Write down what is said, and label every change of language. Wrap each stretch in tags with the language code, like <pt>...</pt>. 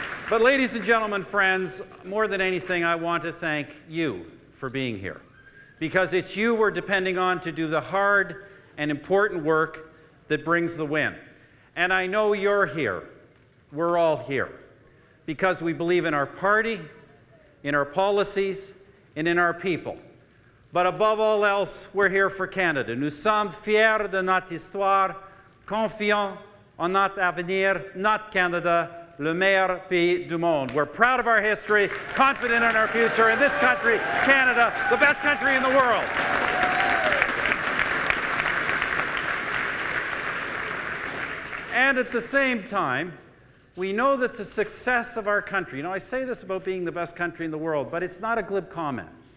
<en>But ladies and gentlemen, friends, more than anything, I want to thank you for being here, because it's you we're depending on to do the hard and important work that brings the win. And I know you're here. We're all here because we believe in our party, in our policies, and in our people. But above all else, we're here for Canada.</en> <fr>Nous sommes fiers de notre histoire, confiants en notre avenir, notre Canada, le meilleur pays du monde.</fr> <en>We're proud of our history, confident in our future, in this country, Canada, the best country in the world. And at the same time, we know that the success of our country, I say this about being the best country in the world, but it's not a glib comment.</en>